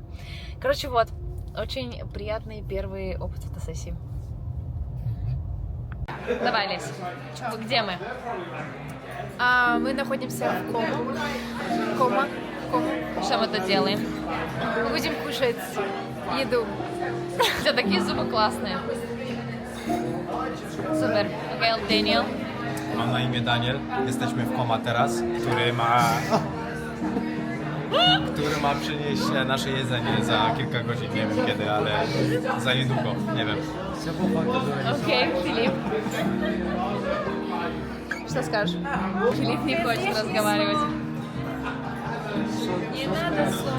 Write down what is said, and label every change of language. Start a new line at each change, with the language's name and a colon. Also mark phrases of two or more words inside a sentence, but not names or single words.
Russian: Короче, вот, очень приятный первый опыт фотосессии. Давай, Лесь, где мы? Мы находимся в Кома. Что мы тут делаем? Мы будем кушать еду. У тебя такие зубы классные.
Polish: Super. Okej, Daniel. Mam na imię Daniel, jesteśmy w Koma teraz, który ma przynieść nasze jedzenie za kilka godzin, nie wiem kiedy, ale za niedługo, nie wiem.
Russian: Окей, Филипп. Что скажешь? Филипп не хочет разговаривать. Не надо слов.